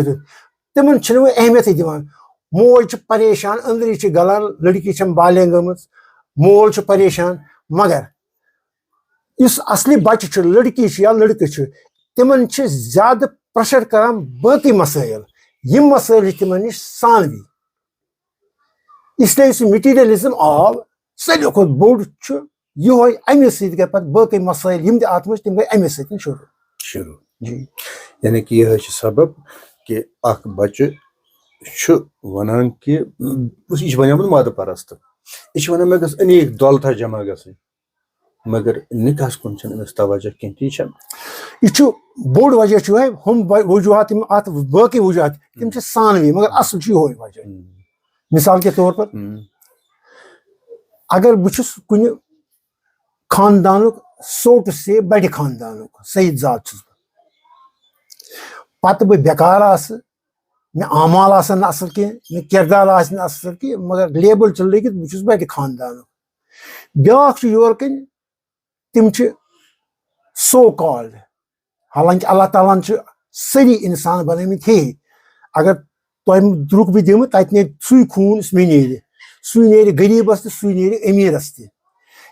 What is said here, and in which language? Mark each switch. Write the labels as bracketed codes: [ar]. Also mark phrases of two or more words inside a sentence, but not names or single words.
[ks] تِمن چھِنہٕ وۄنۍ اہمیتٕے دِوان. مول چھُ پریشان, أنٛدری چھِ گلان, لڑکی چھم بالینٛگ گٔمٕژ, مول چھُ پریشان. مگر یُس اصلی بچہِ چھُ, لڑکی چھِ یا لڑکہٕ چھِ, تِمن چھِ زیادٕ پریشر کران باقٕے مسٲیل. یِم مسٲیل چھِ تِمن نِش ثانوی. [ur] اس لیے [ks] یُس یہِ مِٹیٖریلزم آو ساروی کھۄتہٕ بوٚڑ چھُ یِہوے, اَمہِ سۭتۍ گٔے پتہٕ باقٕے مسٲیل یِم تہِ اتھ منٛز تِم گٔے اَمے سۭتۍ شروٗع. یعنی کہِ یِہے چھُ سبب کہِ اکھ بچہِ چھُ ونان کہِ یہِ چھُ بنیومُت مادٕ پرست, یہِ چھُ ونان مےٚ گٔژھ انیٖک دولتا جمع گژھٕنۍ, مگر نِکاحس کُن چھنہٕ أمِس توجہ کینٛہہ. تی چھا یہِ چھُ بوٚڑ وجہ چھُ یِہوے, ہُم وجوٗہات یِم اتھ باقٕے وجوٗہات تِم چھِ ثانوی, مگر اصل چھُ یِہوے وجہ. [ur] مثال کے طور پر [ks] اگر بہٕ چھُس کُنہِ خاندانُک سوٹ سے بڑِ خاندانُک سعید زاد چھُس بہٕ, پتہٕ بہٕ بیکار آسہٕ, مےٚ اعمال آسن نہٕ اصل کینٛہہ, مےٚ کردار آسہِ نہٕ اصل کینٛہہ, مگر لیبل چھِ لٔگِتھ بہٕ چھُس بڑِ خاندانُک. بیٛاکھ چھُ یورٕ کٔنۍ, تِم چھِ [en] so called, [ks] حالانکہِ اللہ تعالیٰ ہن چھِ سٲری انسان بنٲمٕتۍ ہے, اگر تۄہہِ درُک بہٕ دِمہٕ تتہِ نیرِ سُے خوٗن یُس مےٚ نیرِ, سُے نیرِ غریٖبس تہِ سُے نیرِ امیٖرس تہِ.